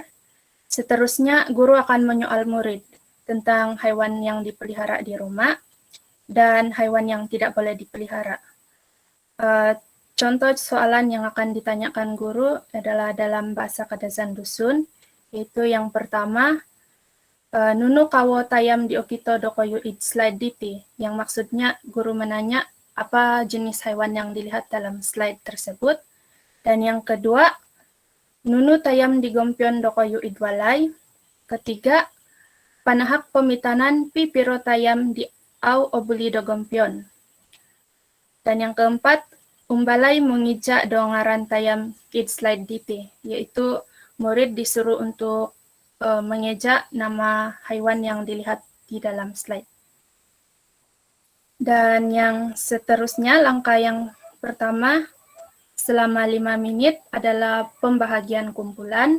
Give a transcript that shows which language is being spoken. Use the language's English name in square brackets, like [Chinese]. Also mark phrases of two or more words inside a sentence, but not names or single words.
[Malay] Seterusnya, guru akan menyoal murid tentang haiwan yang dipelihara di rumah dan haiwan yang tidak boleh dipelihara. Contoh soalan yang akan ditanyakan guru adalah dalam bahasa Kadazan Dusun, yaitu yang pertama, [Central Dusun] Nunu kawo tayam di okito dokoyu id slide diti, [Malay] yang maksudnya guru menanya apa jenis hewan yang dilihat dalam slide tersebut. Dan yang kedua, [Central Dusun] Nunu tayam di gompion dokoyu id walay. [Malay] Ketiga, [Central Dusun] panahak pemitanan pipiro tayam di au obuli do gompion. [Malay] Dan yang keempat, [Central Dusun] umbalay mengijak dongaran tayam id slide diti, [Malay] yaitu murid disuruh untuk mengejak nama haiwan yang dilihat di dalam slide. Dan yang seterusnya, langkah yang pertama selama 5 menit adalah pembahagian kumpulan.